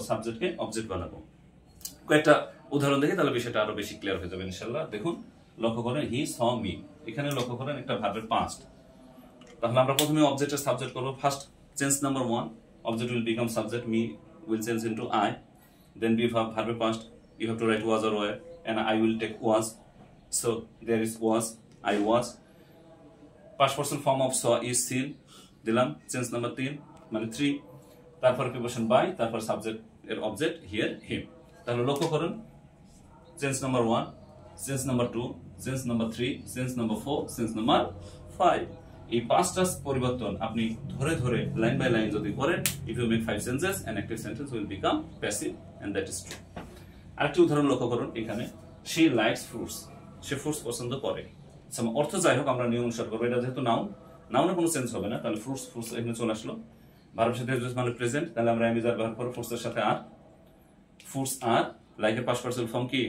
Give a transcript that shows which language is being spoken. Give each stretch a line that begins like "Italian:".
Bangla: সাবজেক্টকে object বানাবো। কয়েকটা উদাহরণ দেখি, তাহলে বিষয়টা আরো বেশি ক্লিয়ার হয়ে যাবে ইনশাআল্লাহ। দেখুন, লক্ষ্য করেন, হি স মি, এখানে লক্ষ্য করেন একটা ভার্বের পাস্ট।
English: তাহলে আমরা প্রথমে অবজেক্টের সাবজেক্ট করব। First change number 1, object will become subject, me will change into I. Then we have verb past. You have to write was or were, and I will take was. So there is was, I was. Past person form of saw is seen.
Bangla: দিলাম change number 3 মানে 3। তারপর preposition by, তারপর subject এর object here হিম।
English: তাহলে লক্ষ্য করুন, change number 1, change number 2, change number 3, change number 4, change number 5। এই 5টা পরিবর্তন আপনি ধরে ধরে লাইন বাই লাইন যদি করেন, if you make 5 sentences, an active sentence will become passive, and that is true.
Bangla: আরেকটি উদাহরণ লক্ষ্য করুন, এখানে she likes fruits, say fruits পছন্দ করে। অর্থ যাই হোক আমরা নিয়ম অনুসার করবো। এটা যেহেতু নাউন, নাউনে কোনো চেঞ্জ হবে না, তাহলে ফ্রুটস, ফ্রুটস এখানে চলে আসলো। ভার্বের সাথে মানে প্রেজেন্ট, তাহলে আমরা এম ইজ আর ব্যবহার করব। ফ্রুটস এর সাথে আর, ফ্রুটস আর, লাইকের পাস্ট পার্টিসিপল ফর্ম কি?